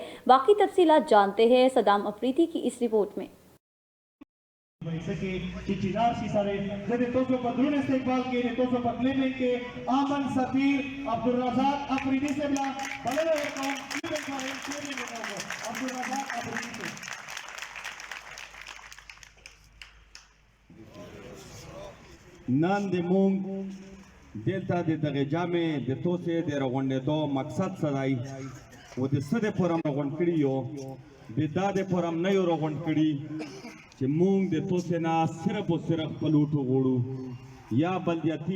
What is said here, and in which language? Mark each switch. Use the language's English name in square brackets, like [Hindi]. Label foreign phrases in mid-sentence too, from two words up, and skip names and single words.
[Urdu] باقی تفصیلات جانتے ہیں صدام آفریدی کی اس رپورٹ میں. آمن سفیر عبدالرزاق آفریدی سے ملا عبدالرزاق آفریدی سے [Pashto] نن د مونږ دلته د دغه جامع د توسې د راغونډېدو مقصد څه دی او د څه دپاره راغونډ کړي یو د دا دپاره نه یو راغونډ کړي چې مونږ د توسې نه صرف او صرف خپل وټو غواړو یا بلدیاتي